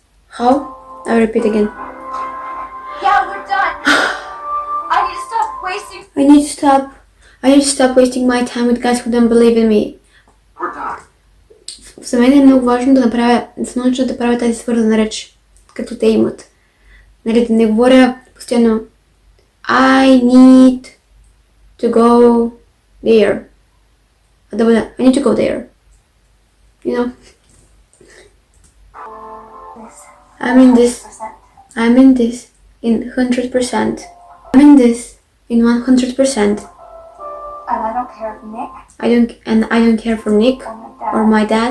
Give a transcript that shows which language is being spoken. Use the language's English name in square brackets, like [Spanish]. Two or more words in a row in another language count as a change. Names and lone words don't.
[English] How? I'll repeat again. Yeah, we're done. I need to stop wasting. I need to stop wasting my time with guys who don't believe in me. We're done. [Bulgarian] За мен е много важно да се науча да правя тази свързана реч, като те имат. Нали, да не говоря постоянно [English] I need to go there. [Bulgarian] А да бъда [English] I need to go there. You know? I'm in this in 100%. I'm in this in 100%. And I don't care if Nick I don't care for Nick or my dad